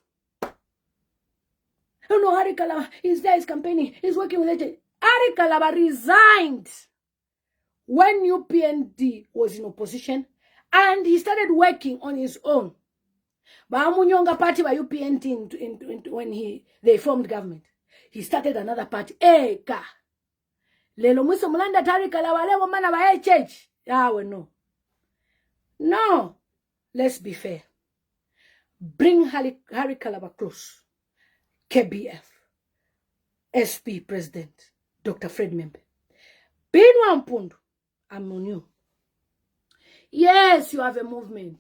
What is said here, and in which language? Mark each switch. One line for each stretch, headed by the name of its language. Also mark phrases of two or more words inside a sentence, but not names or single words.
English: Oh no, Harry Kalaba is there, he's campaigning, he's working with agents. Harry Kalaba resigned when UPND was in opposition and he started working on his own. Munyonga party by UPNT when they formed government. He started another party. Eka.
Bemba: Lelo mwiso mulanda tarika la wale wamana wa church. Yawe no. No.
English: Let's be fair. Bring Harry Kalaba close. KBF. SP President. Dr. Fred Membe. Binwa Mpundu. I'm on you. Yes, you have a movement.